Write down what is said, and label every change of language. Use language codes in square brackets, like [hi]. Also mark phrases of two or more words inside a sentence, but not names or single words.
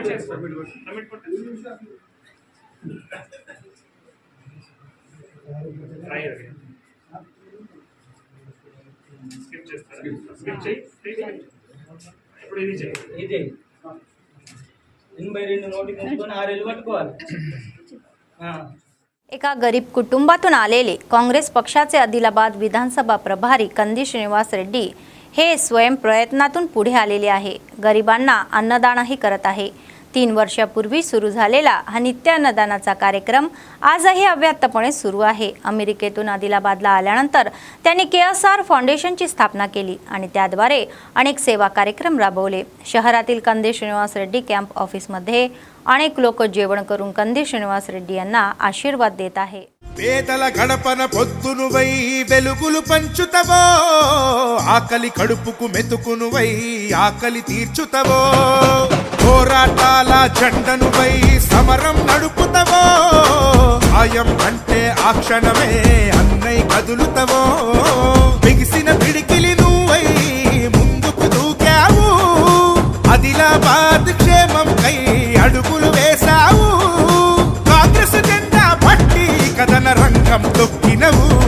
[te] చేసుకో. సబ్మిట్ కొట్టు. [en] try again. [te] స్కిప్ చేస్తారా? స్కిప్ చేయి. ఇప్పుడు ఇది చేయి. ఇది 82 నోటికి ఉంచుకొని 6 ఏళ్ళు పట్టుకోవాలి. [mr] एका गरीब कुटुंबातून आलेले काँग्रेस पक्षाचे आदिलाबाद विधानसभा प्रभारी कंदी श्रीनिवास रेड्डी हे स्वयं प्रयत्नातून पुढे आलेले आहे. गरिबांना अन्नदानही करत आहे. 3 वर्षापूर्वी सुरू झालेला हा नित्य अन्नदानाचा कार्यक्रम आजही अव्याहतपणे सुरू आहे. अमेरिकेतून आदिलाबादला आल्यानंतर त्यांनी KSR फाउंडेशनची स्थापना केली आणि त्याद्वारे अनेक सेवा कार्यक्रम राबवले. शहरातील कंदी श्रीनिवास रेड्डी कॅम्प ऑफिसमध्ये अनेक लोक जेवण करून कंदी श्रीनिवास रेड्डी यांना आशीर्वाद देत आहे. [te] పేదల గడపన పొద్దునువై వెలుగులు పంచుతవో, ఆకలి కడుపుకు మెతుకునువై ఆకలి తీర్చుతవో, పోరాటాల జెండనువై సమరం నడుపుతవో, సాయం అంటే ఆ క్షణమే అన్నై కదులుతవో, బిగిసిన పిడికిలి నువ్వై ముందుకు దూకావు, ఆదిలాబాద్ క్షేమం కై అడుగులు వేశావు, కాంగ్రెస్ జెండా పట్టి కథన రంగం తొక్కినవు,